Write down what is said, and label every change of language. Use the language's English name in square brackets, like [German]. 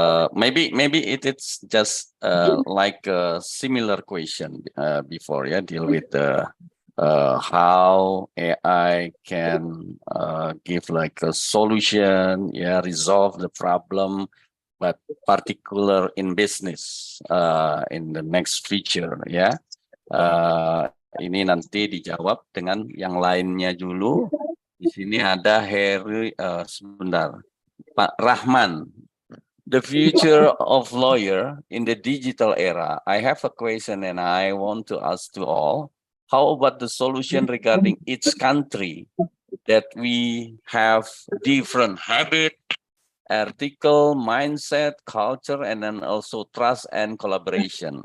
[English] Maybe it's just like a similar question before, ya, deal with the how AI can give like a solution, resolve the problem, but particular in business in the next future, ya. [Indonesian] Ini nanti dijawab dengan yang lainnya dulu. Di sini ada Heri, sebentar, Pak Rahman. [English] The future of lawyer in the digital era. I have a question and I want to ask to all. How about the solution regarding each country that we have different habit, ethical mindset, culture, and then also trust and collaboration?